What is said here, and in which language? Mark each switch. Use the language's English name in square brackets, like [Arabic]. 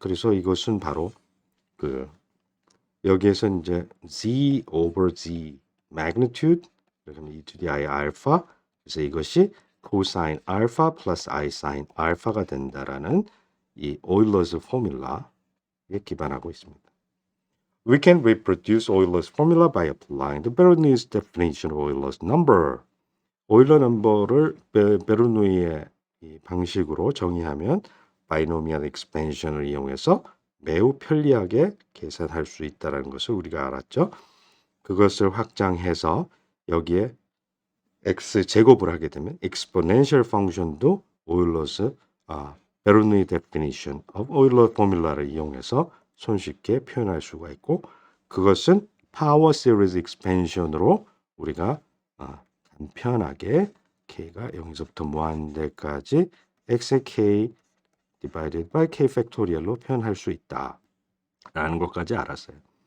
[Korean] 그래서 이것은 바로 여기에서 이제 [English] z over z magnitude [Korean] 그러면 [English] e to the i [Korean] 알파 그래서 이것이 코사인 알파 플러스 i 사인 알파가 된다라는 이 Euler's formula에 기반하고 있습니다. [English] We can reproduce Euler's formula by applying the Bernoulli's definition of Euler's number. [Korean] 오일러 넘버를 베르누이의 이 방식으로 정의하면 바이노미얼 익스펜션을 이용해서 매우 편리하게 계산할 수 있다는 것을 우리가 알았죠. 그것을 확장해서 여기에 x 제곱을 하게 되면 [English] exponential function [Korean] 도 오일러스 베르누이 [English] definition of Euler formula [Korean] 를 이용해서 손쉽게 표현할 수가 있고 그것은 [English] power series expansion [Korean] 으로 우리가 간편하게 k가 0에서부터 무한대까지 x의 k divided by k 팩토리얼로 표현할 수 있다라는 것까지 알았어요.